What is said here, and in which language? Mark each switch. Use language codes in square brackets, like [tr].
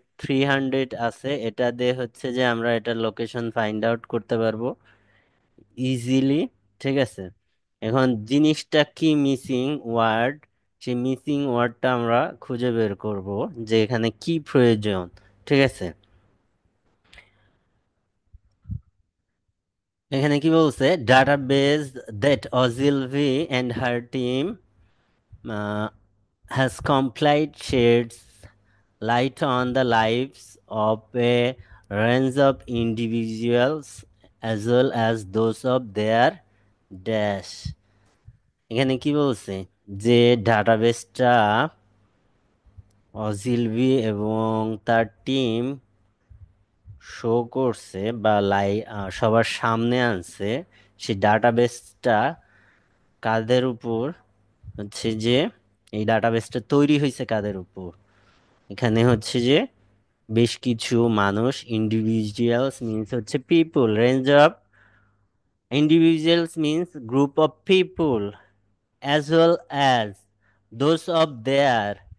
[bn] 300 আছে, এটা দিয়ে হচ্ছে যে আমরা এটার লোকেশন ফাইন্ড আউট করতে পারবো ইজিলি। ঠিক আছে, এখন জিনিসটা কি মিসিং ওয়ার্ড, সেই মিসিং ওয়ার্ডটা আমরা খুঁজে বের করব যে এখানে কি প্রয়োজন। ঠিক আছে, এখানে কি বলছে, [en] Database that Ogilvy and her team has complied sheds light on the lives of a range of individuals as well as those of their dash। [bn] এখানে কি বলছে যে ডাটাবেসটা অজিলভি এবং তার টিম শো করছে বা সবার সামনে আনছে, সেই ডাটাবেসটা কাদের উপর, হচ্ছে যে এই ডাটাবেসটা তৈরি হয়েছে কাদের উপর, এখানে হচ্ছে যে বেশ কিছু মানুষ, ইন্ডিভিজুয়ালস মিন্স হচ্ছে people, range of individuals means group of people, as well as those of their.